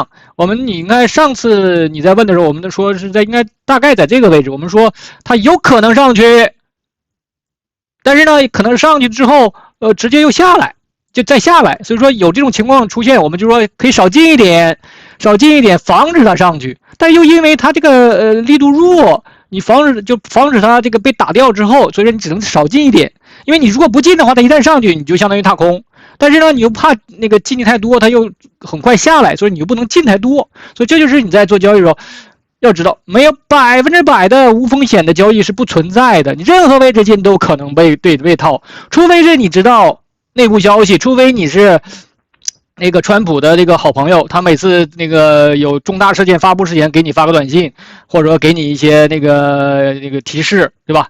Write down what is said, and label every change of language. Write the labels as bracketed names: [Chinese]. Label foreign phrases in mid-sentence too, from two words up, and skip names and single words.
[Chinese] 你应該上次你在問的時候，我們說是在應該大概在這個位置，我們說它有可能上去，但是呢可能上去之後直接又下來，就再下來，所以說有這種情況出現，我們就說可以少進一點，少進一點，防止它上去。但又因為它這個力度弱，你防止它這個被打掉之後，所以說你只能少進一點。因為你如果不進的話，它一旦上去你就相當於踏空，但是呢你又怕那個進去太多，它又很快下來，所以你又不能進太多。所以這就是你在做交易的时候要知道，没有100%的無風險的交易是不存在的，你任何位置進都可能被套，除非是你知道內部消息，除非你是那個川普的這個好朋友，他每次那個有重大事件发布之前給你發個短信，或者說給你一些那個提示，對吧？